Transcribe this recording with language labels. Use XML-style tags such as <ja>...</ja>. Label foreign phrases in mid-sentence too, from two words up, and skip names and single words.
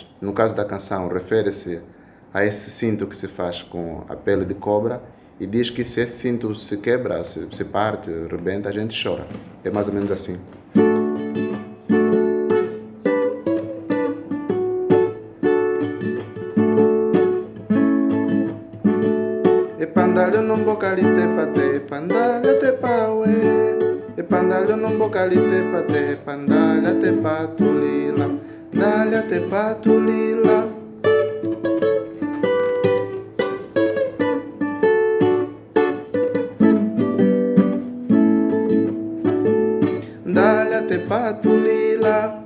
<pt>No caso da canção, refere-se a esse cinto que se faz com a pele de cobra e diz que se esse cinto se quebra, se parte, rebenta, a gente chora. É mais ou menos assim. E pandalho non bocalite pate, pandalha te paue. E pandalho non bocalite pate, pandalha te patulila, dalha te patulila. Dalha te patulila.</pt>